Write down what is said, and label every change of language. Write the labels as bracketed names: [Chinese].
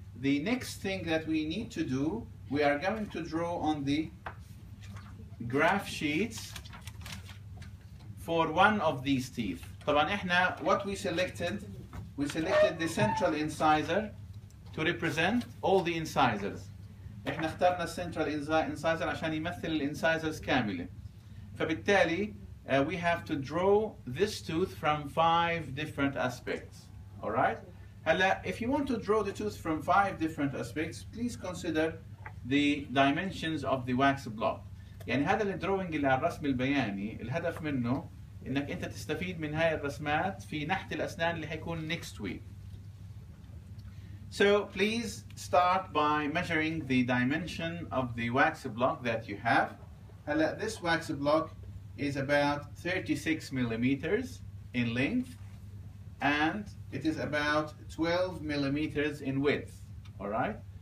[English] The next thing that we need to do, we are going to draw on the graph sheets for one of these teeth. [Arabic] طبعا احنا [English] what we selected the central incisor to represent all the incisors. [Arabic] احنا اخترنا السنترال incisor عشان يمثل الانسايزرز كاملة. فبالتالي [English] we have to draw this tooth from 5 different aspects. All right? هلا if you want to draw the tooth from 5 different aspects, please consider the dimensions of the wax block. [Arabic] يعني هذا الدروينج اللي على الرسم البياني الهدف منه انك انت تستفيد من هاي الرسمات في نحت الاسنان اللي حيكون [English] next week. So please start by measuring the dimension of the wax block that you have. هلا this wax block is about 36 millimeters in length and it is about 12 millimeters in width. All right?